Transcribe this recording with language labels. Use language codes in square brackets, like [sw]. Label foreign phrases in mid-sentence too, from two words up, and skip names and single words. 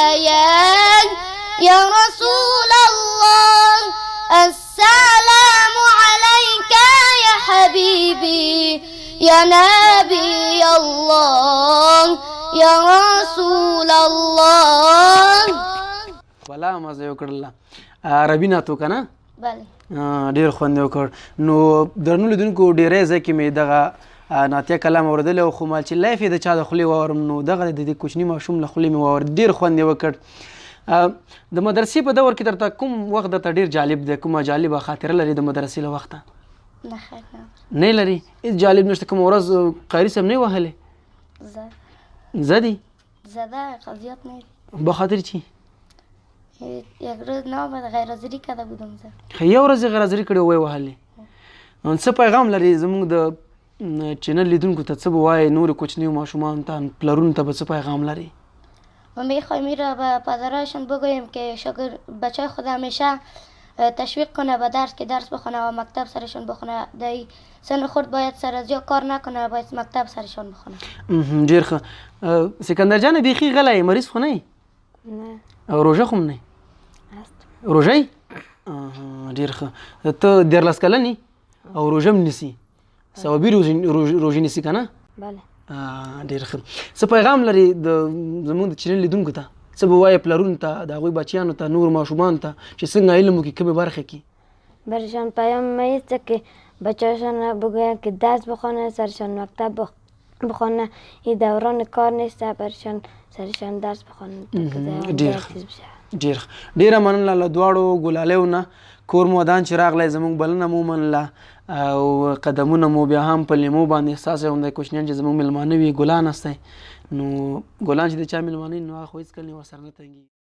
[ar] يا رسول الله السلام عليك يا حبيبي يا نبي الله يا رسول الله. [ps] ولا مزه یې وکړله. عربي نعت وکړه نه؟ [fa] بله. [ps] ډېر خوند یې وکړ. نو درنو لیدونکو ډېری ځای کې مې دغه نعتیه کلام اورېدلی او خو مال چې لایف یې د چا د خولې واورم نو دغه د دې کوچني ماشوم له خولې مې واورېد. ډېر خوند یې وکړ. د مدرسې په دور کې درته کوم وخت درته ډېر جالب دی؟ کومه جالبه خاطره لري د مدرسې له وخته؟ نه لري؟ هېڅ جالب نشته؟ کومه ورځ قاري صاحب نه یې وهلی؟ زه دي؟ [fa] زده زیاد نه. به خاطر چی؟ یک روز نامد غیرحاضري کرده بودم زه. [ps] یو ورځ یې غیرحاضري کړې وی وهلې. څه پیغام لري زموږ د چینل لیدونکو ته څه به وایې نورو کوچنیو ماشومانو ته پلرونو ته به څه پیغام لري؟ [fa] میخوایم را به پدرایشان بگوییم که بچه خود همیشه تشویق کنه به درس که درس بخونه و مکتب سرشان بخونه. در سن خود باید سر از جا کار نکنه، باید مکتب سرشان بخونه. [ps] ډېر ښه. سکندر جان بیخي غلی مریض خو نه نه او روژه خو هم نه [fa] هست. [ps] روژه یې؟ ډېر ښه. ته 14 کلن او روژه هم نیسي، ثوابي روژې نیسي که نه؟ [fa] بله. [ps] ډېر ښه. څه پیغام لري زموږ د چینل لیدونکو ته؟ څه به وایې پلرونو ته، د هغوی بچیانو ته، نورو ماشومانو ته چې څنګه علم وکړي کومې برخې کې؟ [fa] برشان پیام ما ایسته که بچه‌شان بگویند که درس بخونه، سرشان مکتب بخونه. این دوران کار نیست، برشان سرشان درس بخونه. [ps] ډېر ډېره مننه له دواړو ګلالیو نه. کور مو ودان چې راغلی زموږ بلنه مو ومنله او قدمونه مو بیا هم په لیمو باندې ستاسو همدای کوچنیان چې زموږ میلمانه وي. [fa] ګلان هستی [ps] نو ګلان چې د چا میلمانه وي نو هغه خو هېڅکله نه ورسره نه تنګېږي.